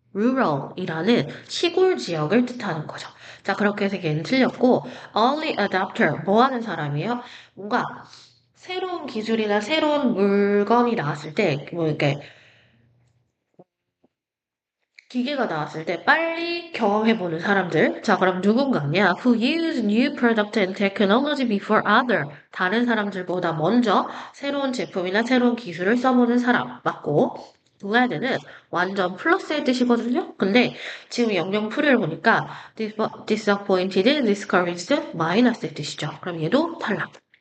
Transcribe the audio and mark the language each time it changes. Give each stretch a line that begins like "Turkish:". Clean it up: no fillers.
Korean: rural이라는 시골 지역을 뜻하는 거죠. 자, 그렇게 해서 얘는 틀렸고 early adopter 뭐 하는 사람이에요? 뭔가 새로운 기술이나 새로운 물건이 나왔을 때 뭐 이렇게 기계가 나왔을 때 빨리 경험해보는 사람들. 자, 그럼 누군가냐?
English: Who use new product and technology before other.
Korean: 다른 사람들보다 먼저 새로운 제품이나 새로운 기술을 써보는 사람. 맞고. glad는 완전 플러스의 뜻이거든요. 근데 지금 영영 풀이를 보니까
English: disappointed, discouraged,
Korean: 마이너스의 뜻이죠. 그럼 얘도 탈락.